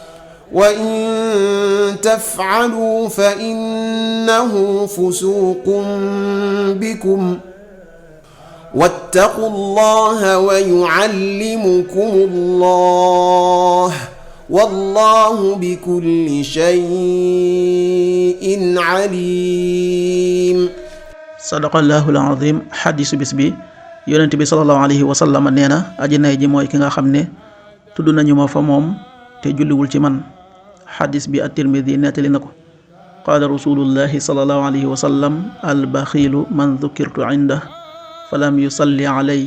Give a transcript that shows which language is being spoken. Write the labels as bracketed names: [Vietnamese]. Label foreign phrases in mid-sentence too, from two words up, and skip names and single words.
[Arabic] وإن تفعلوا فإنه فسوق بكم واتقوا الله ويعلمكم الله والله بكل شيء عليم. صدق الله العظيم. [Wolof] xadiisu bis bi, yonent bi [Arabic] صلى الله عليه وسلم [Wolof] nee na aji nay ji mooy ki nga xam ne tudd nañu ma fa moom te julliwul ci man. xadis bi at-Tirmidi nettali na ko. [Arabic] قال رسول الله صلى الله عليه وسلم البخيل من ذكرت عنده فلم يصل علي.